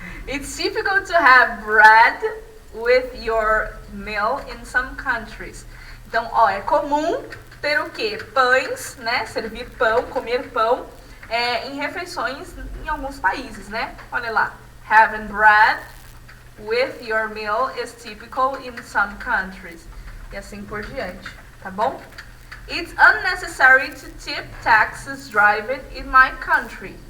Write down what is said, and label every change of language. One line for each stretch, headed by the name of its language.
English: It's difficult to have bread with your meal in some countries.
Portuguese: Então, é comum ter o quê? Pães, né? Servir pão, comer pão em refeições em alguns países, né? Olha lá.
English: Having bread with your meal is typical in some countries.
Portuguese: E assim por diante, tá bom?
English: It's unnecessary to tip taxis driving in my country.